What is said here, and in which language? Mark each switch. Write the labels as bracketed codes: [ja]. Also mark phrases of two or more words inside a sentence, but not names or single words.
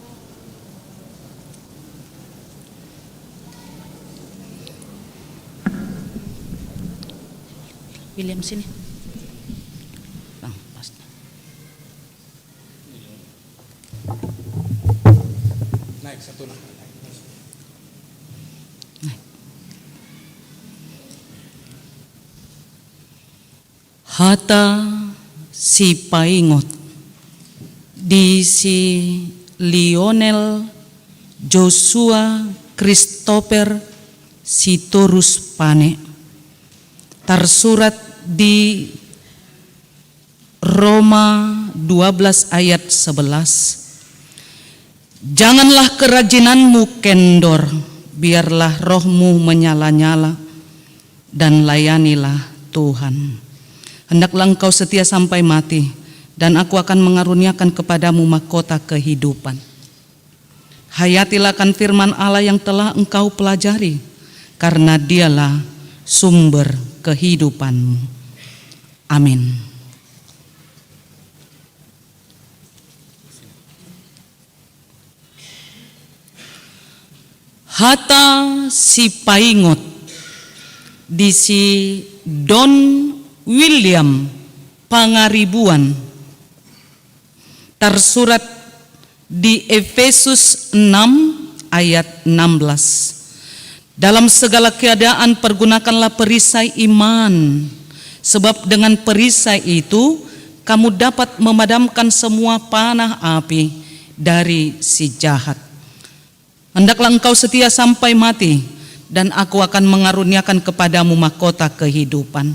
[id] William sini. Bang, pas. Naik satu nak. Naik. [akb] Hata si paingot di si Lionel Joshua Christopher Sitorus Pane [id] tersurat di [akb] Roma 12 ayat 11. [id] Janganlah kerajinanmu kendor, biarlah rohmu menyala-nyala dan layanilah Tuhan. Hendaklah engkau setia sampai mati, dan aku akan mengaruniakan kepadamu mahkota kehidupan. Hayatilah akan firman Allah yang telah engkau pelajari, karena dialah sumber kehidupanmu. Amin. [akb] Hata si paingot di si Don William Pangaribuan [id] tersurat di [akb] Efesus 6 ayat 16. [id] Dalam segala keadaan pergunakanlah perisai iman, sebab dengan perisai itu kamu dapat memadamkan semua panah api dari si jahat. Hendaklah engkau setia sampai mati, dan aku akan mengaruniakan kepadamu mahkota kehidupan.